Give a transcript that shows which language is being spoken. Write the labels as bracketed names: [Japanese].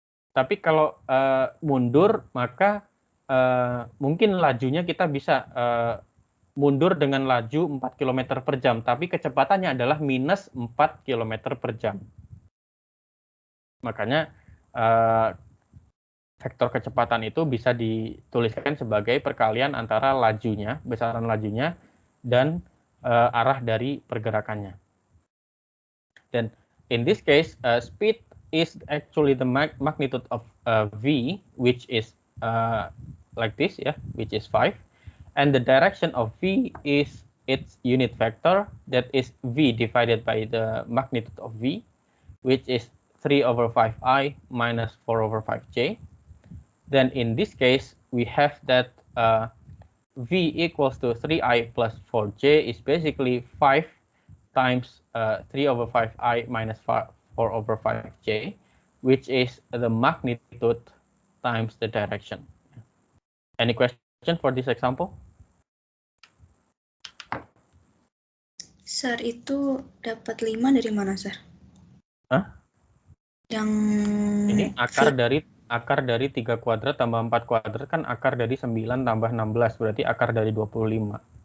[Indonesian] Tapi kalau mundur, maka mungkin lajunya kita bisa mundur dengan laju 4 km per jam, tapi kecepatannya adalah minus 4 km per jam. Makanya vektor kecepatan itu bisa dituliskan sebagai perkalian antara lajunya, besaran lajunya, dan arah dari pergerakannya. Dan [English] in this case, speed is actually the magnitude of v, which is like this, yeah, which is 5, and the direction of v is its unit vector, that is v divided by the magnitude of v, which is 3 over 5i minus 4 over 5j. Then in this case, we have that v equals to 3i plus 4j is basically 5 times 3 over 5i minus 4 over 5j, which is the magnitude times the direction. Any question for this example? [Indonesian] Sir, itu dapat 5 dari mana, Sir? Hah? Yang Ini akar dari 3 kuadrat tambah 4 kuadrat kan akar dari 9 tambah 16, berarti akar dari 25.